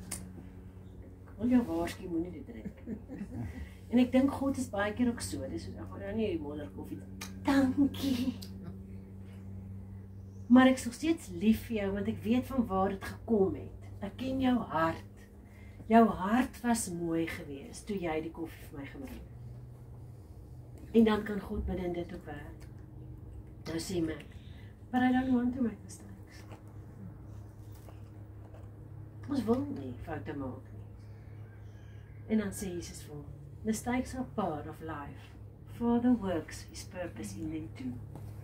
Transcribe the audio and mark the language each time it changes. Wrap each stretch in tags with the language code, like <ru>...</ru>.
<af>Ek wil jou waarsku, moenie dit drink. En ek dink God is baie keer ook so, dis ek gaan nou nie die modderkoffie, dankie. Maar ek is nog steeds lief vir jou, want ek weet van waar het gekom het. Ek ken jou hart. Jou hart was mooi gewees, toe jy die koffie vir my gebring het. En dan kan God binne dit ook werk. Nou sê my,</af> <en>but I don't want to make mistakes.</en> <af>Ons wil nie foute maak nie. En dan sê Jesus vir hom,</af> <en>mistakes are part of life. Father works his purpose in them too.</en>